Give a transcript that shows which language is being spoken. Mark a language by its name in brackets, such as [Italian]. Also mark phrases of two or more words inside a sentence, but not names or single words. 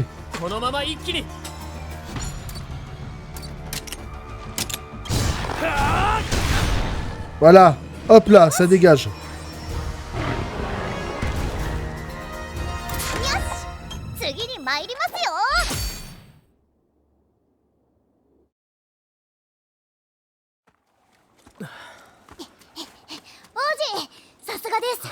[Japanese] このまま一気に。 [French] Voilà. Hop là, ça dégage. [Japanese] 次に参りますよ。王子、さすがです。